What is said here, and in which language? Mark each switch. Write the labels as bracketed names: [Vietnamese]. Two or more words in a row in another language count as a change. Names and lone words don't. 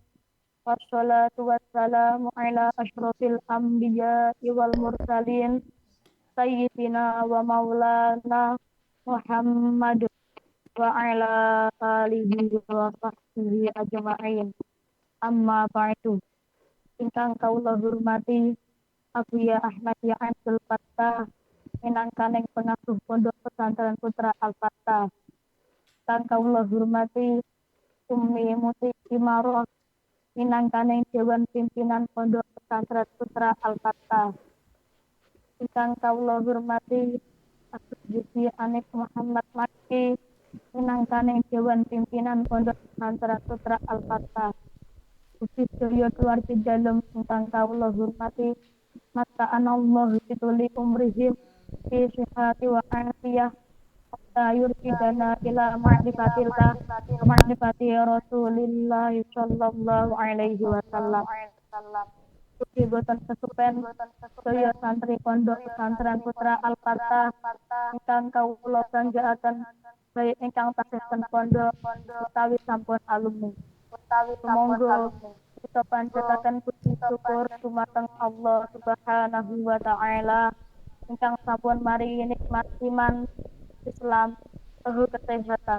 [Arabic] والصلاة والسلام على أشرف الأنبياء والمرسلين سيدنا ومولانا محمد وعلى آله وصحبه أجمعين. أما بعد. [Javanese] Ingkang kawula hormati Abuya Ahmad ya Abdul Fattah minangkaning pengasuh Pondok Pesantren Putra Al-Fattah. Kang kawula hormati Umi Muti Imaroh minangkaning Dewan Pimpinan Pondok Pesantren Putra Al-Fattah. Ingkang kawula hormati Abdul Gizi Anik Muhammad Makki minangkaning Dewan Pimpinan Pondok Pesantren Putra Al-Fattah. Ugi sedaya keluarga dalem ingkang kawula hormati [Arabic] متعنا الله بطول عمرهم في صحة وعافية حتى يرشدنا إلى معرفة الله ومعرفة رسول الله صلى الله عليه وسلم. [Javanese] Ugi boten kesupen sedaya santri Pondok Pesantren Putra Al-Fattah ingkang kawula banggaaken baik ingkang tasih ten pondok utawi sampun alumni. Sumangga kita panjataken puji syukur dumateng Allah [Arabic] سبحانه وتعالى [Javanese] ingkang sampun maringi nikmat iman, Islam, saha kesehatan.